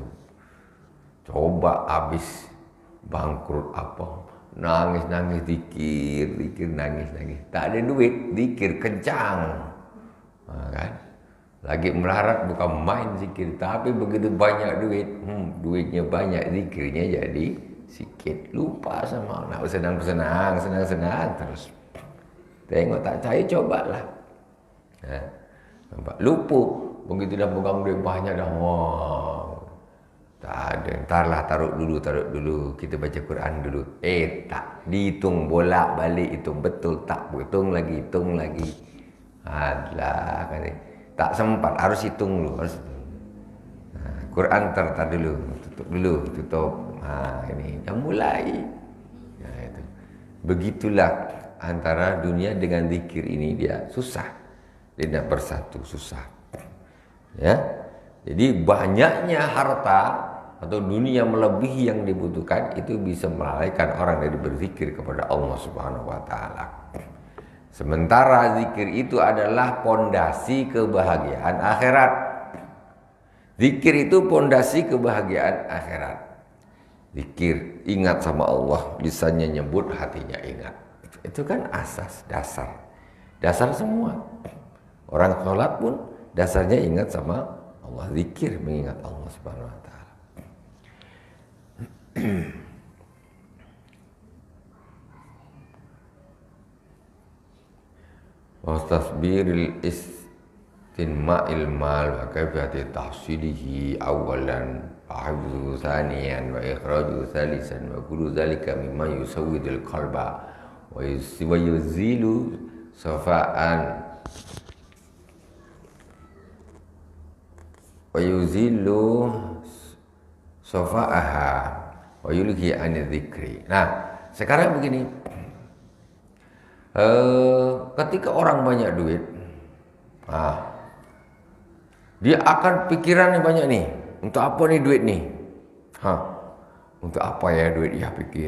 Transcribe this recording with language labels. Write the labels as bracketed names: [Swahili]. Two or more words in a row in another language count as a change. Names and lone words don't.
[Malay] Coba habis bangkrut apa, nangis-nangis zikir, nangis-nangis. Tak ada duit, zikir kencang. Nah, kan? Lagi melarat bukan main zikir, tapi begitu banyak duit, duitnya banyak, zikirnya jadi sikit. Lupa sama nak senang terus. Tengok tak percaya, cobalah. Nampak lupa, begitu dah pegang duit banyak dah, wah, tak ada. Entarlah taruh dulu, kita baca Quran dulu. Tak dihitung bolak balik, hitung betul tak, hitung lagi. Alah, kan. Tak sempat, harus hitung dulu. Quran tertar dulu, tutup. Ini dah mulai. Itu. Begitulah antara dunia dengan zikir ini, dia susah. Dia nak bersatu, susah. Ya. Jadi banyaknya harta atau dunia melebihi yang dibutuhkan, itu bisa melalaikan orang dari berzikir kepada Allah [Arabic] سبحانه وتعالى. [Malay] Sementara zikir itu adalah pondasi kebahagiaan akhirat. Zikir itu pondasi kebahagiaan akhirat. Zikir, ingat sama Allah, lisannya nyebut, hatinya ingat. Itu kan asas, dasar semua. Orang sholat pun dasarnya ingat sama Allah. Zikir mengingat Allah [Arabic] سبحانه وتعالى. واستصبر استنماء المال وكيفية تحصيله أولا وحفظه ثانيا وإخراجه ثالثا وكل ذلك مما يسود القلب ويزيل صفاء ويزيل صفاءها ويلهي عن الذكر. [Malay] Nah, sekarang begini. Ketika orang banyak duit, dia akan pikiran yang banyak nih. Untuk apa nih duit nih? Untuk apa ya duit? Ya pikir.